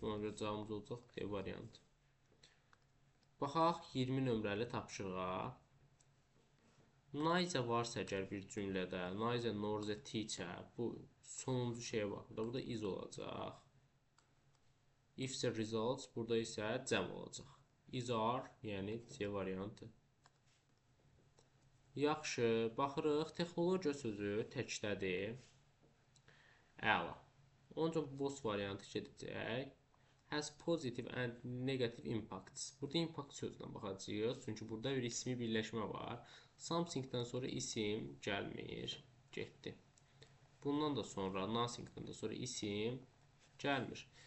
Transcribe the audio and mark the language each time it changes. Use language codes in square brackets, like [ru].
[az] Buna görə cavabımız olacaq D variantı. Baxaq 20 nömrəli tapşırığa. Neither varsa əgər bir cümlədə, [en] neither nor the teacher, [az] bu sonuncu şeyə baxır. Burada is olacaq. [en] If the results, [az] burada isə cəm olacaq. Is are, yəni C variantı. Yaxşı, baxırıq. Texnologiya sözü təkdədir. Əla. Onun üçün both variantı gedəcək. [en] Has positive and negative impacts. [az] Burada impact sözünə baxacağıq. Çünki burada bir ismi birləşmə var. Something'dən sonra isim gəlmir. Getdi. Bundan da sonra, nothing'dən da sonra isim gəlmir.